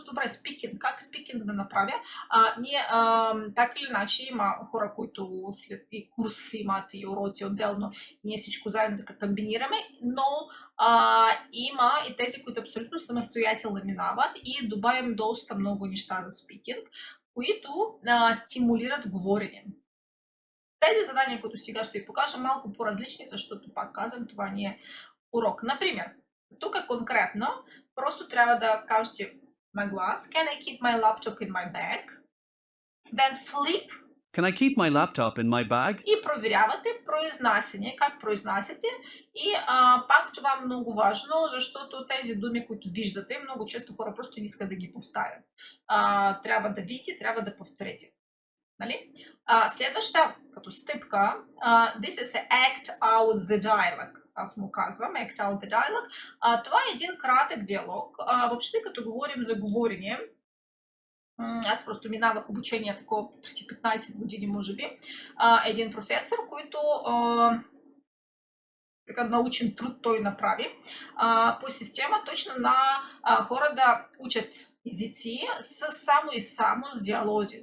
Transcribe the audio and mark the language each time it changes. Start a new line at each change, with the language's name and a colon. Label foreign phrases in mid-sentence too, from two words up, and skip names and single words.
Bulgarian: Добре, спикинг, как спикинг да направя? Ние така или иначе има хора, които след и курс имат и уроци отделно, ние всичко заедно така комбинираме, но има и тези, които абсолютно самостоятелно минават и добавим доста много неща за спикинг, които стимулират говорене. Тези задания, които сега ще ви покажа, малко по-различни, защото пак казвам, това не е урок. Например, тук конкретно просто трябва да кажете на глас
English: Can I keep my laptop in my bag? Then flip. Can I keep my laptop in my bag?
Bulgarian: И проверявате произнасяне, как произнасяте. И пак това е много важно, защото тези думи, които виждате, много често хора просто не искат да ги повтарят. Трябва да видите, трябва да повторите. Нали? Следваща като стъпка,
English: this is act out the dialogue.
Bulgarian: Аз му казвам
English: act out the dialogue.
Bulgarian: Това е един кратък диалог. Въобще като говорим за говорене, аз просто минавах обучение такова преди 15 години, може би. Един професор, който така научен труд той направи по система точно на хора да учат езици само и само с диалози.